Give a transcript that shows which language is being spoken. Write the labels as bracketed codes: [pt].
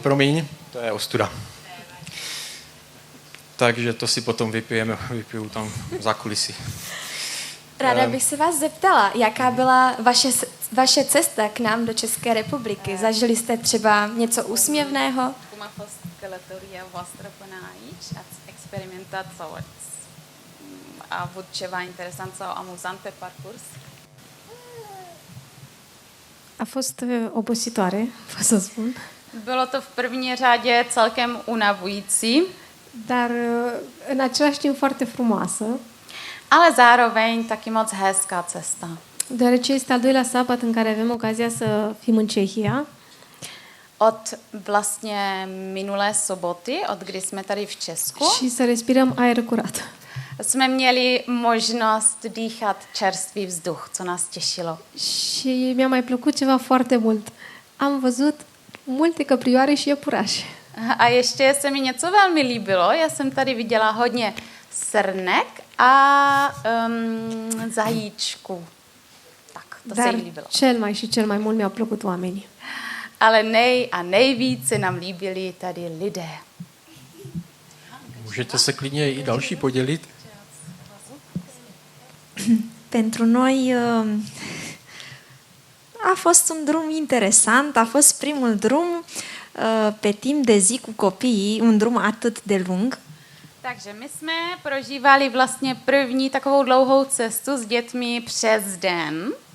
[cs] promiň, to je ostuda. Takže to si potom vypiju tam za kulisy. Ráda bych se vás zeptala, jaká byla vaše cesta k nám do České republiky? Zažili jste třeba něco úsměvného? [ro] Cum a fost călătoria voastră până aici? Ați experimentat sau ați avut ceva interesant sau amuzant pe parcurs? A fost obositoare, pot să spun, [cs] Bylo to v první řadě celkem unavující, [ro] dar în același timp foarte frumoasă, [cs] ale zároveň taky moc hezká cesta. [ro] deoarece este al doilea sabat în care avem ocazia să fim în Cehia [cs] Od vlastně minulé soboty, od kdy jsme tady v Česku, [ro] și să respirăm aer curat. [cs] jsme měli možnost dýchat čerstvý vzduch, co nás těšilo. [ro] Și mi-a mai plăcut ceva foarte mult. Am văzut multe căprioare și iepurașe. [cs] A ještě se mi něco velmi líbilo. Já jsem tady viděla hodně srnek a zajíčků. Tak, to se [ro] Dar [cs] jí líbilo. [ro] cel mai mult mi-au plăcut oamenii. [cs] Ale nejvíc se nám líbili tady lidé. Můžete se klidně i další podělit? [ro] Pentru noi a fost un drum interesant, a fost primul drum pe timp de zi cu copiii, un drum atât de lung. [cs] Takže my jsme prožívali vlastně první takovou dlouhou cestu s dětmi přes den.